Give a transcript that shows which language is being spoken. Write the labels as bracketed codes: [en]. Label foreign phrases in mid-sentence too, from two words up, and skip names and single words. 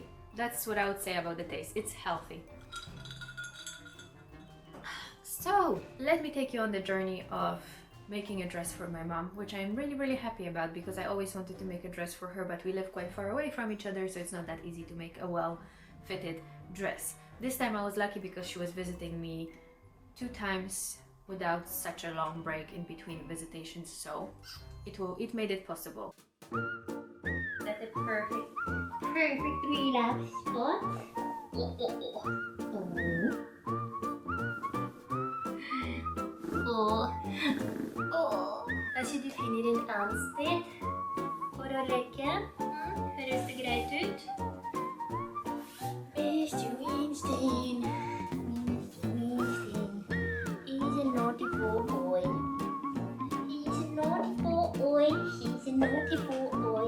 [en] That's what I would say about the taste, it's healthy. So, let me take you on the journey of making a dress for my mom, which I'm really happy about because I always wanted to make a dress for her, but we live quite far away from each other, so it's not that easy to make a well-fitted dress. This time I was lucky because she was visiting me 2 times without such a long break in between visitations, so it made it possible. That's a perfect relax spot. [no] Kanskje du finner en annen sted for å legge. Høres det greit ut? [en] Mr. Winston. He's a naughty boy. He's a naughty boy. He's a naughty boy.